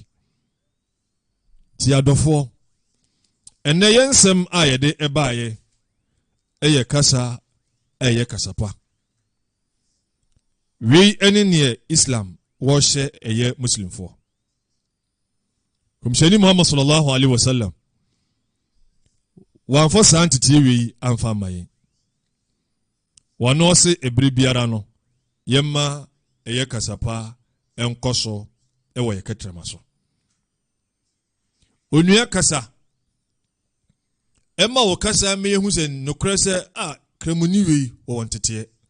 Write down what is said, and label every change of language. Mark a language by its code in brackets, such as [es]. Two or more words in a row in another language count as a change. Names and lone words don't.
[ak] Ti adɔfoɔ, ɛnɛ yɛn nsɛm a yɛde ɛbaayɛ ɛyɛ kasa ɛyɛ kasapa. Wei ɛne neɛ Islam wɔhyɛ ɛyɛ Muslimfoɔ. Kɔmhyɛni Muhammad [ar] صلى الله عليه وسلم [ak] wɔamfa saa nteteɛ wei amfa ama yɛn. Wɔno ɔse ɛbere biara no yɛmma ɛyɛ kasapa ɛnkɔ so ɛwɔ yɛ kɛtrɛma so. Onua kasa ɛma wɔ kasa me yehu sɛ nokorɛ sɛ kramuni wei wɔ nteteɛ.